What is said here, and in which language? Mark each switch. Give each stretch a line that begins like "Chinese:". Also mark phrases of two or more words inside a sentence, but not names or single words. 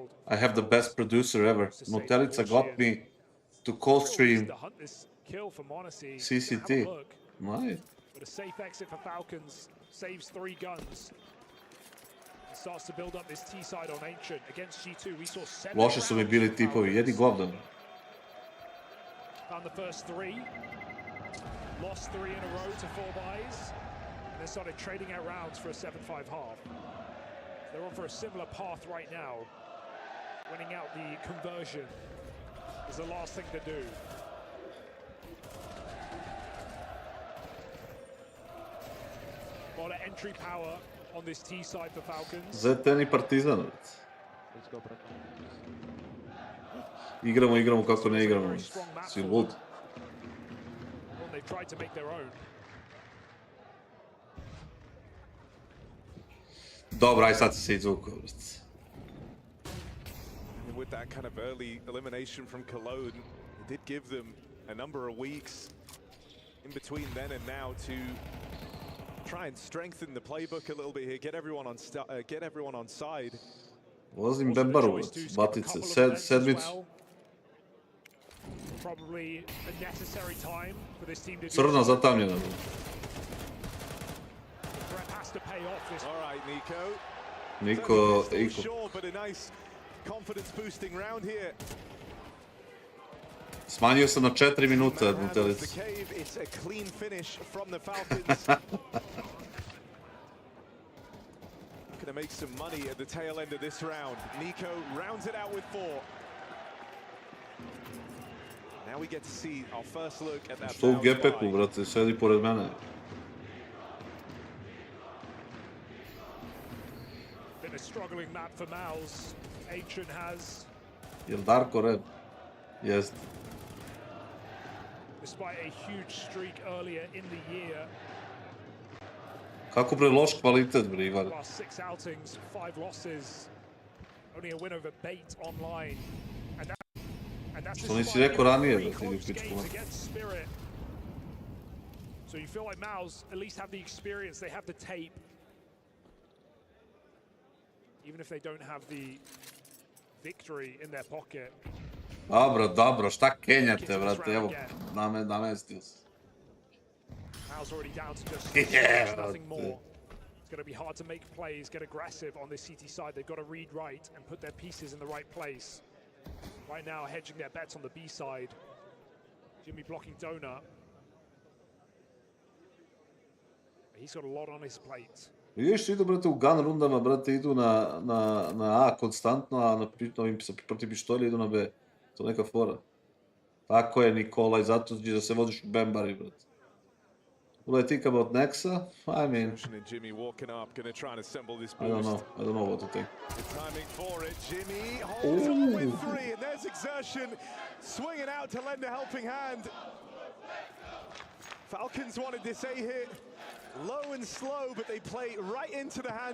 English: I have the best producer ever. Notelica got me to co-stream To hunt this kill for Monacy. CCT. Have a look. Nice. But a safe exit for Falcons. Saves 3 guns. And starts to build up this T side on Ancient. Against G2, we saw 7
Serbian: Loši su mi
English: rounds
Serbian: bili
English: from
Serbian: tipovi,
English: Falcons. jedi govdan. Found the first 3. Lost 3 in a row to 4 buys. And then started trading out rounds for a 7-5 half. They're on for a similar path right now. Winning out the conversion is the last thing to do. A lot of entry power on this T side for Falcons.
Serbian: ZTN i Partizan. Igramo kako ne igramo. Si lud.
English: Well, they've tried to make their own.
Serbian: Dobro, aj sad si se izvukao.
English: With that kind of early elimination from Cologne, it did give them a number of weeks in between then and now to try and strengthen the playbook a little bit here, get everyone on side.
Serbian: Vozim Bebarovac, Batice, sedmicu.
English: Probably a necessary time for this team to do.
Serbian: Crna zatamljena.
English: Prep has to pay off this. All right, Niko. Sure, but a nice confidence boosting round here.
Serbian: Smanjio sam na 4 minuta
English: The
Serbian: Nutelicu.
English: cave, it's a clean finish from the Falcons. Gonna make some money at the tail end of this round. Nico rounds it out with 4. Now we get to see our first look at that.
Serbian: Što u gepeku, brate, sedi pored mene.
English: Been a struggling map for Mouse. Ancient has.
Serbian: Jel Darko red? Jest.
English: Despite a huge streak earlier in the year.
Serbian: Kako bre loš kvalitet, bre, Ivar.
English: Last 6 outings, 5 losses. Only a win over Bait online. And that's
Serbian: Što nisi rekao ranije, da ti
English: close
Serbian: pičku.
English: games against Spirit. So you feel like Mouse at least have the experience, they have the tape. Even if they don't have the victory in their pocket.
Serbian: Dobro, šta kenjate, brate, evo, namestio se.
English: Mouse already down to just nothing more. It's going to be hard to make plays, get aggressive on this CT side. They've got to read right and put their pieces in the right place. Right now, hedging their bets on the B side. Jimmy blocking Donut. He's got a lot on his plate.
Serbian: Vidiš, idu, brate, u gun rundama, brate, idu na A konstantno, a protiv pištolja idu na B. To je neka fora. Tako je, Nikolaj, zato da se voziš u bembari, brate.
English: What do I think about Nexa? I mean, Jimmy walking up, going to try and assemble this I don't know what to think. The timing for it, Jimmy holds on with 3, and there's Exertion swinging out to lend a helping hand. Falcons wanted this A hit, low and slow, but they play right into the hands